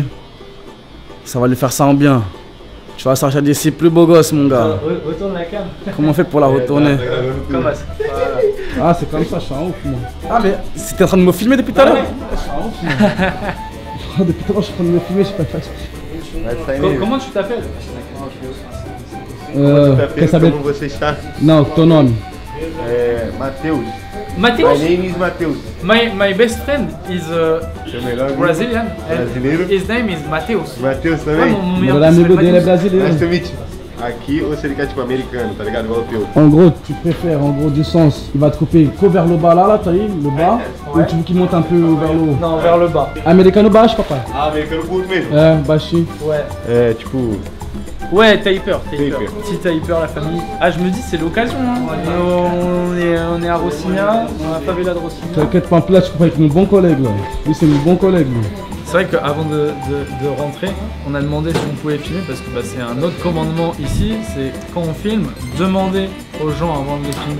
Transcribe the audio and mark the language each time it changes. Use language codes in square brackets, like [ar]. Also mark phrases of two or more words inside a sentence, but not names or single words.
[fr] Ça va lui faire ça en bien. Tu vas sortir d'ici plus beau gosse, mon gars. Retourne la cam. Comment on fait pour la retourner? Comment ça? Ah, c'est comme ça, je suis en ouf, moi. Ah, mais c'était en train de me filmer depuis tout à l'heure? Je suis en ouf, moi. Depuis tout à l'heure, je suis en train de me filmer, je sais pas faire. Comment tu t'appelles? [pt] Como você está? Não, teu nome? Matheus. Matheus? [en] My name is Matheus. My best friend is [pt] Seu melhor amigo? [en] Brazilian. [pt] Brasileiro? [en] His name is Matheus. [pt] Matheus também? O melhor amigo dele é brasileiro. [en] Nice to meet you. [pt] Aqui ou se ele quer tipo americano, tá ligado? Igual o teu. [fr] En gros, tu préfères, en gros, du sens. Il va te couper qu'au vers le bas là, t'as vu, le bas. Ou tu veux qu'il monte un peu vers le haut? Non, vers le bas. [pt] Americano baixo, papai. Ah, americano curto mesmo? É, baixinho. [fr] Ouais. [pt] É, tipo, [fr] Ouais, Taper. Taper. Petit Taper, la famille. Ah, je me dis, c'est l'occasion. Hein. On est à Rocinha, dans la favela de Rocinha. T'inquiète pas, là, je peux avec mon bon collègue là. Lui, c'est mon bon collègue. Lui. C'est vrai qu'avant de rentrer, on a demandé si on pouvait filmer parce que c'est un autre commandement ici, c'est quand on filme, demander aux gens avant de les filmer.